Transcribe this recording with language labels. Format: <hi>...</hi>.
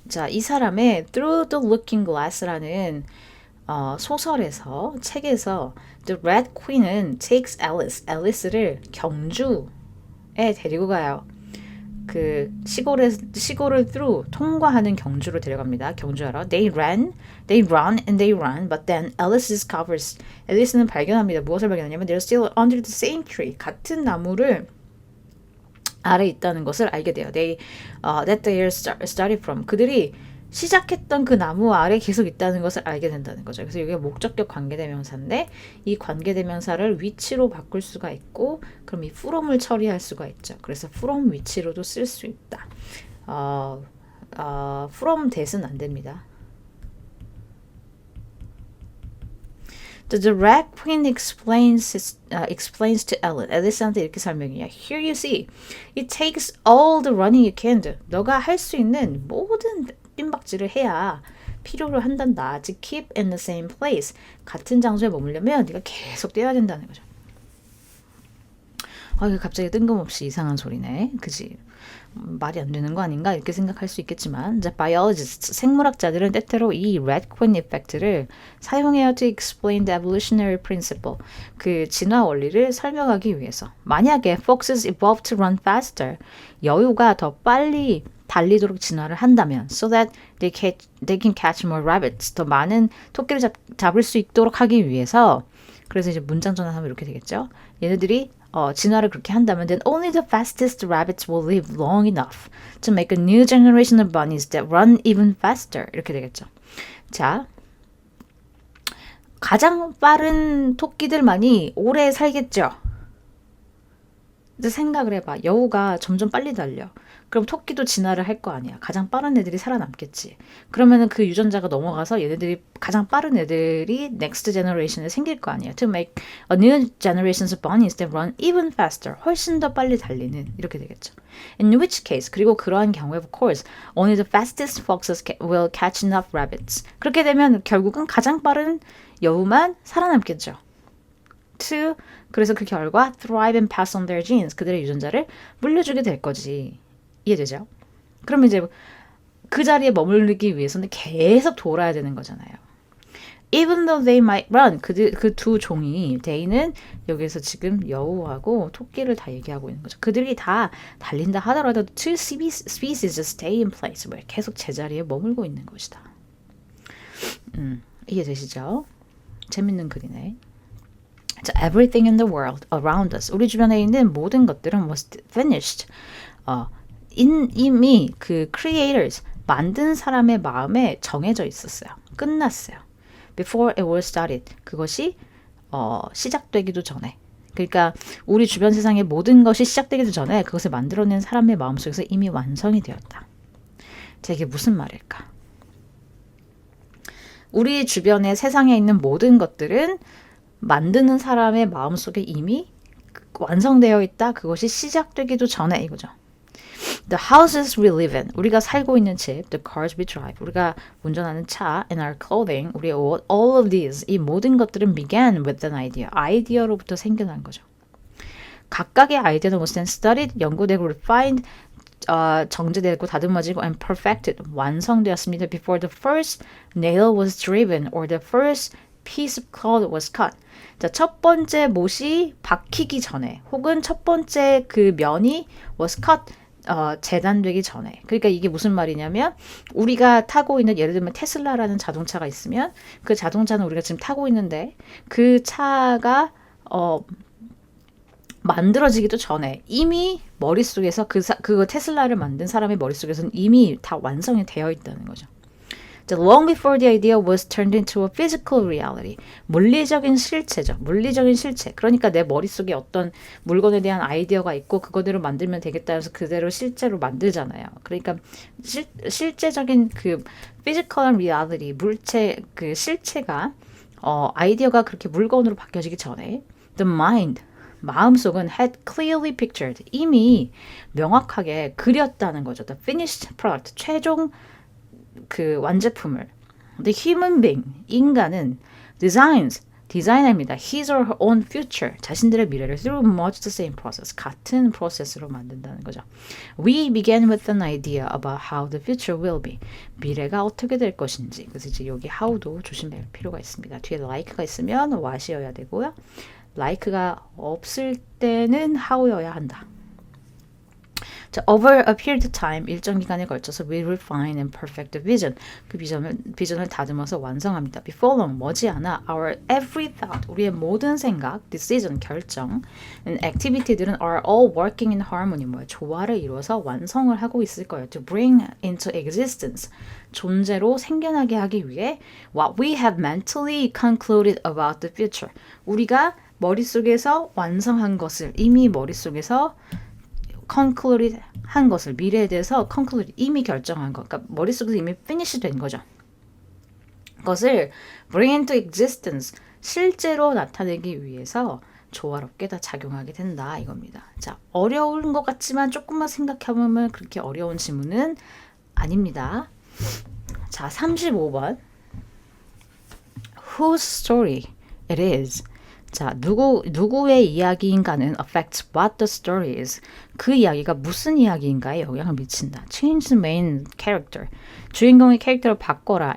<ko>자, 이 사람의 Through the Looking Glass라는 소설에서, 책에서 The Red Queen은 takes Alice를 경주에 데리고 가요. 그 시골을 through 통과하는 경주로 데려갑니다. 경주하러.</ko> <en>They run and they run, but then Alice discovers.</en> <ko>앨리스는 발견합니다. 무엇을 발견하냐면</ko> <en>they're still under the same tree.</en> <ko>같은 나무를 아래 있다는 것을 알게 돼요.</ko> <en>That they started from.</en> <ko>그들이 시작했던 그 나무 아래 계속 있다는 것을 알게 된다는 거죠. 그래서 이게 목적격 관계대명사인데 이 관계대명사를 위치로 바꿀 수가 있고 그럼 이 from을 처리할 수가 있죠. 그래서 from 위치로도 쓸 수 있다. from that은 안 됩니다.</ko> <en>The Red Queen explains to Ellen.</en> <ko>앨리스한테 이렇게 설명해요.</ko> <en>Here you see, it takes all the running you can do.</en> <ko>너가 할 수 있는 모든 뜀박질을 해야 필요로 한단다.</ko> <en>To keep in the same place.</en> <ko>같은 장소에 머물려면 네가 계속 뛰어야 된다는 거죠. 이거 갑자기 뜬금없이 이상한 소리네. 그지? 말이 안 되는 거 아닌가 이렇게 생각할 수 있겠지만 이제 biologists, 생물학자들은 때때로 이 Red Queen effect를 사용해요</ko> <en>to explain the evolutionary principle,</en> <ko>그 진화 원리를 설명하기 위해서. 만약에</ko> <en>foxes evolved to run faster,</en> <ko>여우가 더 빨리 달리도록 진화를 한다면</ko> <en>so that they can catch more rabbits,</en> <ko>더 많은 토끼를 잡을 수 있도록 하기 위해서 그래서 이제 문장 전환하면 이렇게 되겠죠. 얘네들이 진화를 그렇게 한다면</ko> <en>then only the fastest rabbits will live long enough to make a new generation of bunnies that run even faster.</en> <ko>이렇게 되겠죠. 자, 가장 빠른 토끼들만이 오래 살겠죠. 근데 생각을 해봐. 여우가 점점 빨리 달려. 그럼 토끼도 진화를 할 거 아니야. 가장 빠른 애들이 살아남겠지. 그러면은 그 유전자가 넘어가서 얘네들이 가장 빠른 애들이 next generation에 생길 거 아니야.</ko> <en>To make a new generation of bunnies that run even faster.</en> <ko>훨씬 더 빨리 달리는 이렇게 되겠죠.</ko> <en>In which case,</en> <ko>그리고 그러한 경우에</ko> <en>of course, only the fastest foxes will catch enough rabbits.</en> <ko>그렇게 되면 결국은 가장 빠른 여우만 살아남겠죠.</ko> <en>To</en> <ko>그래서 그 결과</ko> <en>thrive and pass on their genes.</en> <ko>그들의 유전자를 물려주게 될 거지. 이해되죠? 그러면 이제 그 자리에 머무르기 위해서는 계속 돌아야 되는 거잖아요.</ko> <en>Even though they might run,</en> <ko>그 두 종이, they는 여기서 지금 여우하고 토끼를 다 얘기하고 있는 거죠. 그들이 다 달린다 하더라도</ko> <en>two species stay in place.</en> <ko>계속 제자리에 머물고 있는 것이다. 이해되시죠? 재밌는 글이네.</ko> <en>자, everything in the world around us.</en> <ko>우리 주변에 있는 모든 것들은</ko> <en>was finished.</en> <ko>이미 그 creators, 만든 사람의 마음에 정해져 있었어요. 끝났어요.</ko> <en>Before it was started.</en> <ko>그것이 시작되기도 전에. 그러니까 우리 주변 세상의 모든 것이 시작되기도 전에 그것을 만들어낸 사람의 마음속에서 이미 완성이 되었다. 자, 이게 무슨 말일까? 우리 주변의 세상에 있는 모든 것들은 만드는 사람의 마음속에 이미 완성되어 있다. 그것이 시작되기도 전에 이거죠.</ko> <en>The houses we live in,</en> <ko>우리가 살고 있는 집,</ko> <en>the cars we drive,</en> <ko>우리가 운전하는 차,</ko> <en>and our clothing,</en> <ko>우리의 옷,</ko> <en>all of these,</en> <ko>이 모든 것들은</ko> <en>began with an idea,</en> <ko>아이디어로부터 생겨난 거죠. 각각의 아이디어는</ko> <en>was then studied,</en> <ko>연구되고 refined, 정제되고 다듬어지고</ko> <en>and perfected,</en> <ko>완성되었습니다.</ko> <en>Before the first nail was driven or the first piece of cloth was cut.</en> <ko>자, 첫 번째 못이 박히기 전에 혹은 첫 번째 그 면이</ko> <en>was cut,</en> <ko>재단되기 전에. 그러니까 이게 무슨 말이냐면 우리가 타고 있는 예를 들면 테슬라라는 자동차가 있으면 그 자동차는 우리가 지금 타고 있는데 그 차가 만들어지기도 전에 이미 머릿속에서 그 테슬라를 만든 사람의 머릿속에서는 이미 다 완성이 되어 있다는 거죠.</ko> <en>Long before the idea was turned into a physical reality.</en> <ko>물리적인 실체죠. 물리적인 실체. 그러니까 내 머릿속에 어떤 물건에 대한 아이디어가 있고 그거대로 만들면 되겠다 해서 그대로 실제로 만들잖아요. 그러니까 실제적인 그 physical reality, 물체, 그 실체가 아이디어가 그렇게 물건으로 바뀌어지기 전에 the mind, 마음속은</ko> <en>had clearly pictured,</en> <ko>이미 명확하게 그렸다는 거죠.</ko> <en>The finished product,</en> <ko>최종 그 완제품을. The human being, 인간은 디자인합니다.</ko> <en>His or her own future,</en> <ko>자신들의 미래를</ko> <en>through much the same process,</en> <ko>같은 프로세스로 만든다는 거죠.</ko> <en>We began with an idea about how the future will be.</en> <ko>미래가 어떻게 될 것인지. 그래서 이제 여기 how도 조심할 필요가 있습니다. 뒤에 like가 있으면 what이어야 되고요. like가 없을 때는 how여야 한다.</ko> <en>자, over a period of time,</en> <ko>일정 기간에 걸쳐서</ko> <en>we refine and perfect the vision.</en> <ko>그 비전을 다듬어서 완성합니다.</ko> <en>Before long,</en> <ko>머지않아</ko> <en>our every thought,</en> <ko>우리의 모든 생각,</ko> <en>decision, 결정, and activity들은 are all working in harmony,</en> <ko>조화를 이루어서 완성을 하고 있을 거예요.</ko> <en>To bring into existence,</en> <ko>존재로 생겨나게 하기 위해</ko> <en>what we have mentally concluded about the future.</en> <ko>우리가 머릿속에서 완성한 것을 이미 머릿속에서 concluded 한 것을 미래에 대해서 conclude 이미 결정한 것, 그러니까 머릿속에서 이미 finish 된 거죠. 그것을</ko> <en>bring into existence</en> <ko>실제로 나타내기 위해서 조화롭게 다 작용하게 된다 이겁니다. 자, 어려운 것 같지만 조금만 생각해보면 그렇게 어려운 지문은 아닙니다. 자, 35번</ko> <en>Whose story it is.</en> <ko>자, 누구의 이야기인가는</ko> <en>affects what the story is.</en> <ko>그 이야기가 무슨 이야기인가에 영향을 미친다.</ko> <en>Change the main character.</en> <ko>주인공의 캐릭터를 바꿔라.</ko>